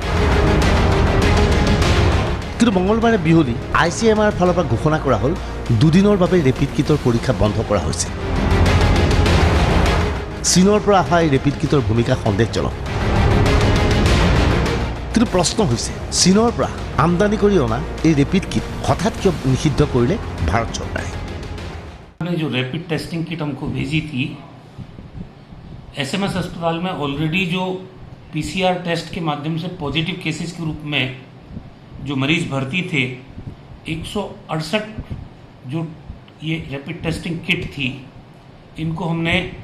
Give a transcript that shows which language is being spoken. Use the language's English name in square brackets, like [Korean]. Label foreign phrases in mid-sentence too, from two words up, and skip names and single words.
[Assamese] কিন্তু মঙলবাৰে বিয়লি ICMR ফালৰ পৰা ঘোষণা কৰা হ'ল 2 দিনৰ বাবে [English] rapid kit [Assamese] পৰীক্ষা বন্ধ কৰা হৈছে। চীনৰ পৰা অহা এই [English] rapid kit [Assamese] ভূমিকা সন্দেহজনক। কিন্তু প্ৰশ্ন হৈছে চীনৰ পৰা আমদানি কৰি অনা এই [English] rapid kit [Assamese] হঠাৎ কিয় নিষিদ্ধ কৰিলে ভাৰত চৰকাৰে? [Hindi] जो [English] rapid testing kit [Hindi] हमको भेजी थी, SMS अस्पताल में ऑलरेडी जो [English] PCR test [Hindi] के माध्यम से [English] positive cases [Hindi] के रूप में जो मरीज भर्ती थे, 168 जो ये [English] rapid testing kit [Hindi] थी, इनको हमने